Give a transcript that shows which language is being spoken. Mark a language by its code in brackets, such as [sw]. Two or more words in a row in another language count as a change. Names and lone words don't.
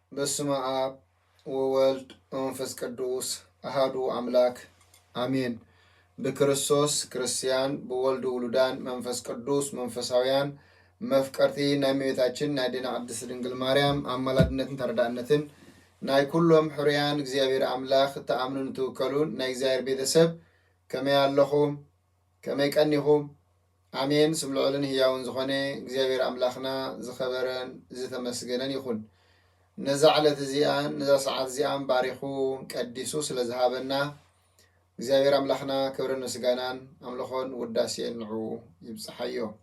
[gez] በስመ አብ ወወልድ ወመንፈስ ቅዱስ አሐዱ አምላክ አሜን። [ti] በክርስቶስ ክርስቲያን በወልድ ውሉዳን መንፈስ ቅዱስ መንፈሳውያን መፍቀርቲ ናይ እመቤታችን ናይ ዲና ቅድስት ድንግል ማርያም አማላድነትን ተረዳእነትን ናይ ኩሎም ሕሩያን እግዚአብሔር አምላክ ተአምኑን ትውከሉን ናይ እግዚአብሔር ቤተሰብ ከመይ ኣለኹም ከመይ ቀኒኹም አሜን። ስምልዑልን ህያውን ዝኾነ እግዚአብሔር አምላክና ዝኸበረን ዝተመስገነን ይኹን። ነዛ ዓለት እዚአን ነዛ ሰዓት እዚአን ባሪኹ ቀዲሱ ስለዝሃበና እግዚአብሔር አምላክና ክብርን ምስጋናን አምልኾን ውዳሴን ንዑ ይብፅሓዮ።